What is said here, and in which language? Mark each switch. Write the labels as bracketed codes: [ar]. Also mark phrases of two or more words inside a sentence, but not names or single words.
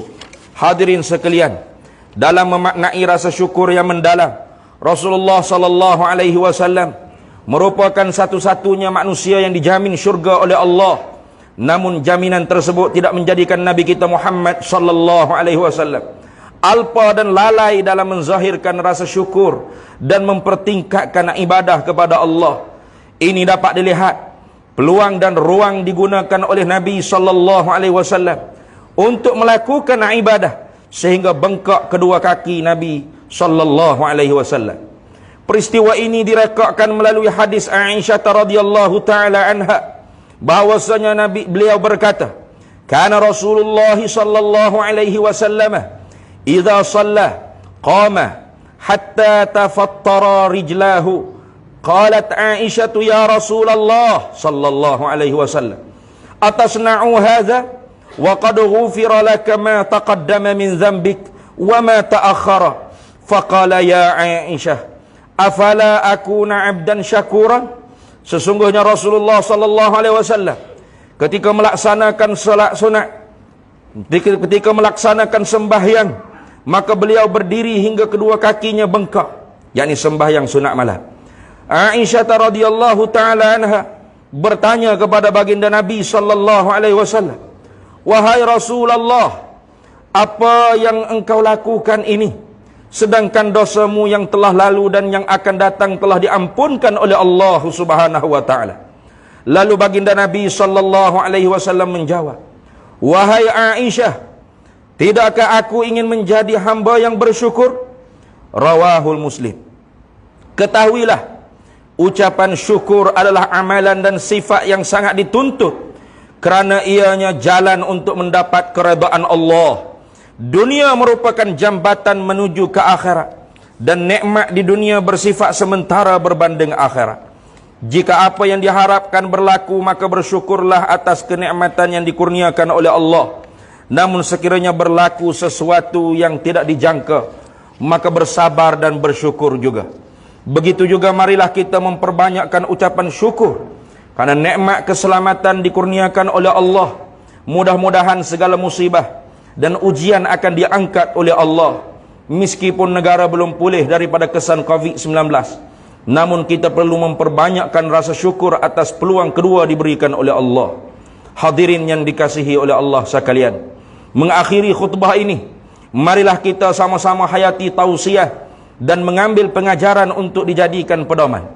[ms] Hadirin sekalian, dalam memaknai rasa syukur yang mendalam, Rasulullah [ar] صلى الله عليه وسلم [ms] merupakan satu-satunya manusia yang dijamin syurga oleh Allah. Namun jaminan tersebut tidak menjadikan Nabi kita Muhammad [ar] صلى الله عليه وسلم [ms] alpa dan lalai dalam menzahirkan rasa syukur dan mempertingkatkan ibadah kepada Allah. Ini dapat dilihat peluang dan ruang digunakan oleh Nabi [ar] صلى الله عليه وسلم [ms] untuk melakukan ibadah sehingga bengkak kedua kaki Nabi [ar] صلى الله عليه وسلم. [ms] Peristiwa ini direkodkan melalui hadis Aisyah [ar] رضي الله تعالى عنها, [ms] bahwasanya beliau berkata, [ar] كان رسول الله صلى الله عليه وسلم إذا صلى قام حتى تفطر رجلاه. قالت عائشة يا رسول الله صلى الله عليه وسلم، أتصنع هذا وقد غفر لك ما تقدم من ذنبك وما تأخر. فقال يا عائشة، أفلا أكون عبدا شكورا. [ms] Sesungguhnya Rasulullah [ar] صلى الله عليه وسلم [ms] ketika melaksanakan salat sunat, ketika melaksanakan sembahyang, maka beliau berdiri hingga kedua kakinya bengkak, yakni sembahyang sunat malam. Aisyah [ar] رضي الله تعالى عنها [ms] bertanya kepada baginda Nabi [ar] صلى الله عليه وسلم, [ms] wahai Rasulullah, apa yang engkau lakukan ini sedangkan dosamu yang telah lalu dan yang akan datang telah diampunkan oleh Allah [ar] سبحانه وتعالى? [ms] Lalu baginda Nabi [ar] صلى الله عليه وسلم [ms] menjawab, wahai Aisyah, tidakkah aku ingin menjadi hamba yang bersyukur? Rawahul Muslim. Ketahuilah, ucapan syukur adalah amalan dan sifat yang sangat dituntut kerana ianya jalan untuk mendapat keredaan Allah. Dunia merupakan jambatan menuju ke akhirat, dan nikmat di dunia bersifat sementara berbanding akhirat. Jika apa yang diharapkan berlaku, maka bersyukurlah atas kenikmatan yang dikurniakan oleh Allah. Namun sekiranya berlaku sesuatu yang tidak dijangka, maka bersabar dan bersyukur juga. Begitu juga marilah kita memperbanyakkan ucapan syukur, karena nikmat keselamatan dikurniakan oleh Allah. Mudah-mudahan segala musibah dan ujian akan diangkat oleh Allah. Meskipun negara belum pulih daripada kesan COVID-19, namun kita perlu memperbanyakkan rasa syukur atas peluang kedua diberikan oleh Allah. Hadirin yang dikasihi oleh Allah sekalian, mengakhiri khutbah ini, marilah kita sama-sama hayati tausiah dan mengambil pengajaran untuk dijadikan pedoman.